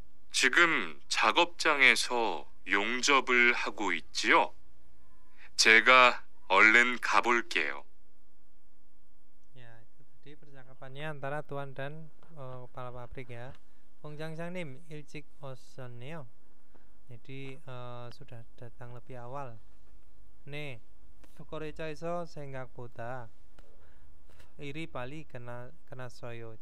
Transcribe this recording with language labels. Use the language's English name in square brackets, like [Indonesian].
[Korean] 지금 작업장에서 용접을 하고 있지요? 제가 얼른 가볼게요. [Indonesian] Ya, itu tadi percakapannya antara Tuan dan kepala pabrik ya. [Korean] Kong Jangjang님 일찍 오셨네요. [Indonesian] Jadi sudah datang lebih awal. [Korean] 네, 거래처에서 생각보다 일이 빨리 끝났어요.